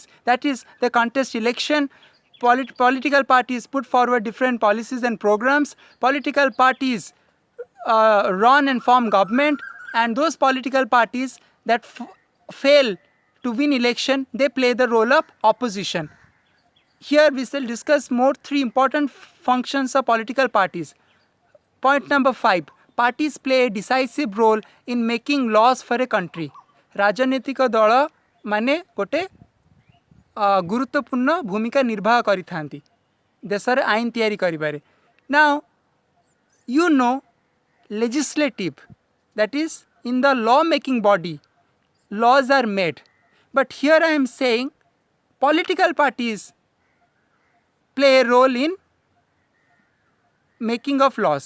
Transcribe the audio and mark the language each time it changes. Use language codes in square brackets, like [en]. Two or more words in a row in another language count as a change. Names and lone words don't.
[en] That is, they contest election, political parties put forward different policies and programs, political parties run and form government, and those political parties that fail to win election, they play the role of opposition. Here we shall discuss more 3 important functions of political parties. Point number 5. Parties play a decisive role in making laws for a country. [or] ରାଜନୈତିକ ଦଳ ମାନେ ଗୋଟେ ଗୁରୁତ୍ୱପୂର୍ଣ୍ଣ ଭୂମିକା ନିର୍ବାହ କରିଥାନ୍ତି ଦେଶର ଆଇନ ତିଆରି କରିବାରେ. [en] Now you know legislative, that is in the law making body, laws are made. But here I am saying political parties play a role in making of laws.